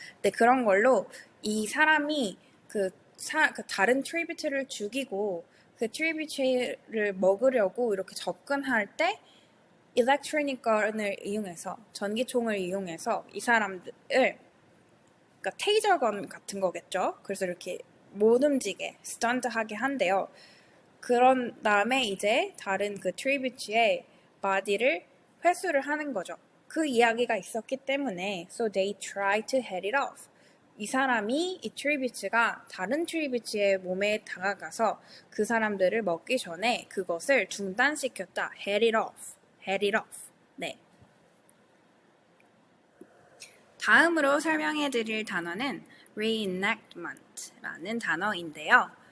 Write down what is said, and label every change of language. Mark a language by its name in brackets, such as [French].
[Korean] 네, 그런 걸로 이 사람이 그 다른 트리뷰트를 죽이고 그 트리뷰트를 먹으려고 이렇게 접근할 때 일렉트로닉 건을 이용해서 전기총을 이용해서 이 사람들을 그러니까 테이저건 같은 거겠죠. 그래서 이렇게 못 움직게 스턴트하게 한대요. 그런 다음에 이제 다른 그 트리뷰트의 바디를 회수를 하는 거죠. 그 이야기가 있었기 때문에 [English] so they try to head it off. [Korean] 이 사람이 이 트리뷰트가 다른 트리뷰트의 몸에 다가가서 그 사람들을 먹기 전에 그것을 중단시켰다. [English] head it off. head it off. 네. [Korean] 다음으로 설명해 드릴 단어는 reenactment라는 단어인데요.